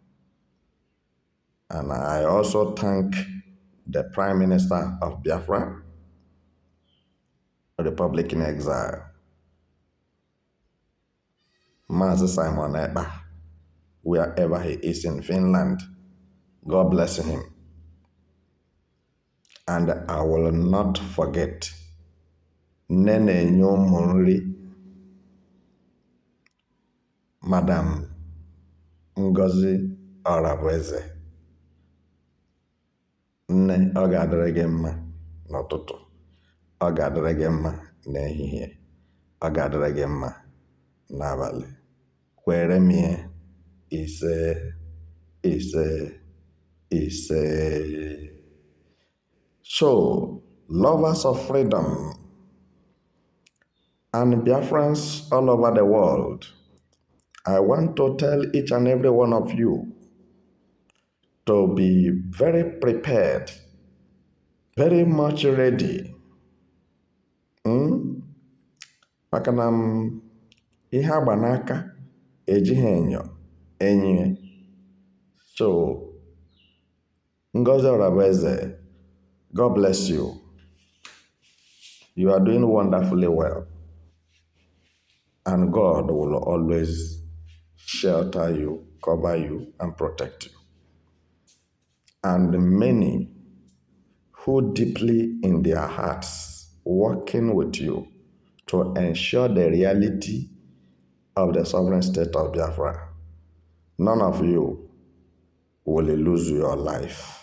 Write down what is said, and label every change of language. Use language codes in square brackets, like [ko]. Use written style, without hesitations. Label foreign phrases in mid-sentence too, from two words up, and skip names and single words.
[en] And I also thank the Prime Minister of Biafra, Republic in Exile, Mazen Simon Ekpa, wherever he is in Finland. God bless him. And I will not forget Nene Nyomonri, Madam Ngozi Orabueze. [ig] Nne, ọ ga-adịrị gị mma n'ụtụtụ, ọ ga-adịrị gị mma n'ehihie, ọ ga-adịrị gị mma n'abalị. Kwere m ihe, ise, ise, ise. [en] So, lovers of freedom and Biafrans all over the world, I want to tell each and every one of you to be very prepared, very much ready. [ig] Maka na ihe agba n'aka ejighị enyo. [en] So, Ngozi Orabueze, God bless you. You are doing wonderfully well. And God will always shelter you, cover you, and protect you. And many who deeply in their hearts working with you to ensure the reality of the sovereign state of Biafra, none of you will lose your life.